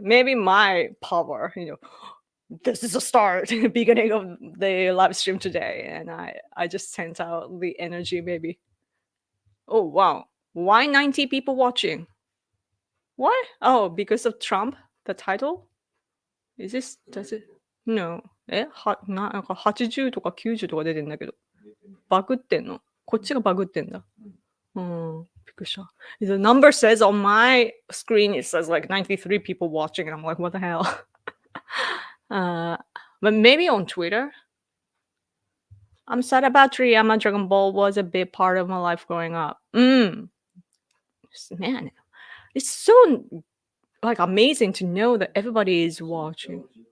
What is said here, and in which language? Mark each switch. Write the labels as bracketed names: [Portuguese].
[English] Maybe my power, this is a start, beginning of the live stream today, and I just sent out the energy. Maybe. Oh wow, why 90 people watching? What? Oh, because of Trump, the title. Does it? No. [Japanese] なんか80とか90とか出てんだけど。バグってんの？こっちがバグってんだ。びっくりした。 [English] The number says on my screen, it says like 93 people watching, and I'm like, what the hell? But maybe on Twitter. I'm sad about Toriyama. Dragon Ball was a big part of my life growing up. Man, it's so like amazing to know that everybody is watching.